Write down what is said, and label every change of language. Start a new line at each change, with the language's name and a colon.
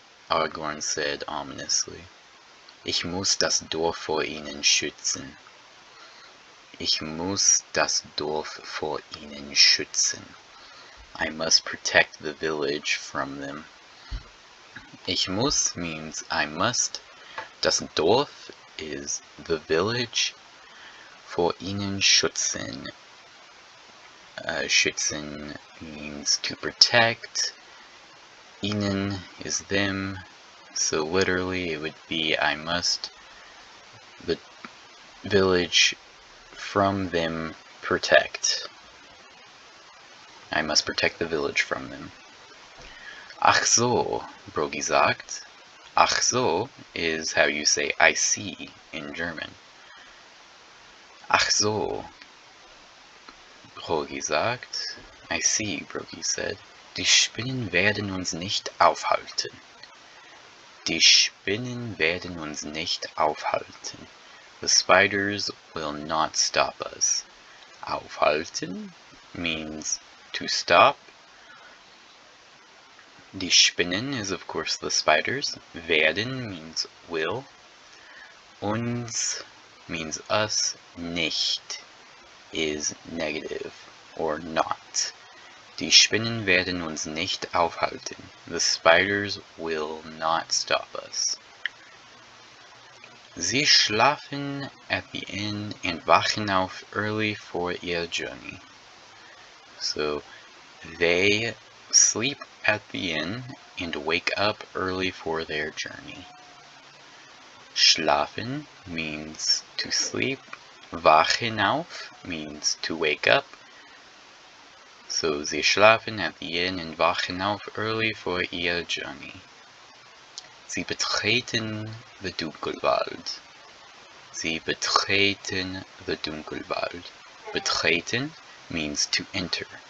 German: Aragorn
English: said ominously,
German: Ich muss das Dorf vor ihnen schützen. Ich muss das Dorf vor ihnen schützen.
English: I must protect the village from them. Ich muss means I must.
German: Das Dorf
English: is the village.
German: Vor ihnen schützen.
English: Schützen means to protect. Ihnen is them. So literally it would be I must the village from them protect. I must protect the village from them.
German: Ach so, Brogi sagt.
English: Ach so is how you say I see in German.
German: Ach so, Brogi sagt.
English: I see, Brogi said.
German: Die Spinnen werden uns nicht aufhalten. Die Spinnen werden uns nicht aufhalten.
English: The spiders will not stop us. Aufhalten means to stop. Die Spinnen is of course the spiders. Werden means will. Uns means us. Nicht is negative or not.
German: Die Spinnen werden uns nicht aufhalten.
English: The spiders will not stop us.
German: Sie schlafen
English: at the inn and
German: wachen auf
English: early for ihr journey. So they sleep at the inn and wake up early for their journey. Schlafen means to sleep. Wachen auf means to wake up. So
German: sie schlafen
English: at the inn and
German: wachen auf
English: early for ihr journey.
German: Sie betreten the Dunkelwald. Sie betreten the Dunkelwald.
English: Betreten means to enter.